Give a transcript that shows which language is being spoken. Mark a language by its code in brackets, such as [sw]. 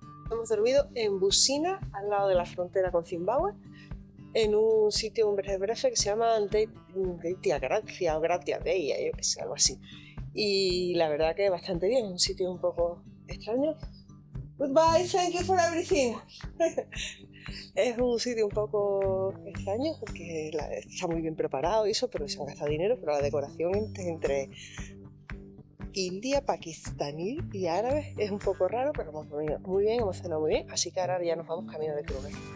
[es] Hemos dormido en Busina, al lado de la frontera con Zimbabue, en un sitio, un brefe que se llama Deitia Gracia o Gratia Deia, yo que sé, algo así. Y la verdad que bastante bien, un sitio un poco extraño. [en] Goodbye, thank you for everything. [es] Es un sitio un poco extraño porque está muy bien preparado y eso, pero se han gastado dinero, pero la decoración entre India, pakistaní y árabe es un poco raro, pero hemos dormido muy bien, hemos cenado muy bien, así que ahora ya nos vamos camino de Kruger.